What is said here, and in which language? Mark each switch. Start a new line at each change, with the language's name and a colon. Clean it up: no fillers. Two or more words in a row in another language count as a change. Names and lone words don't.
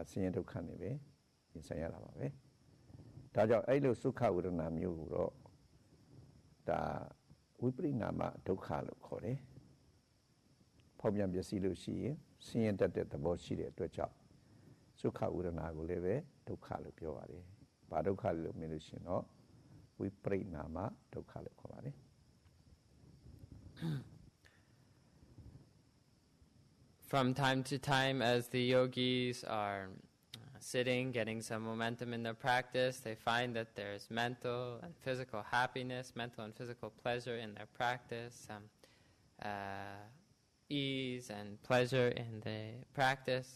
Burmese: ဆင်းရဲဒုက္ခနေပဲရင်ဆိုင်ရတာပါပဲဒါကြောင့်အဲ့လိုစုခဝေဒနာမျိုးကိုတော့ဒါဝိပရိနာမဒုက္ခလို့ခေါ်တယ်ဖောက်ပြန်ပျက်စီးလို့ရှိရင်ဆင်းရဲတတ်တဲ့သဘောရှိတဲ့အတွက်ကြောင့်စုခဝေဒနာကိုလည်းပဲဒုက္ခလို့ပြောပါတယ်ဘာဒုက္ခလို့မြင်လို့ရှိရင်တော့ဝိပရိနာမဒုက္ခလို့ခေါ်ပါတယ်
English: From time to time, as the yogis are sitting, getting some momentum in their practice, they find that there's mental and physical happiness, mental and physical pleasure in their practice, some ease and pleasure in the practice.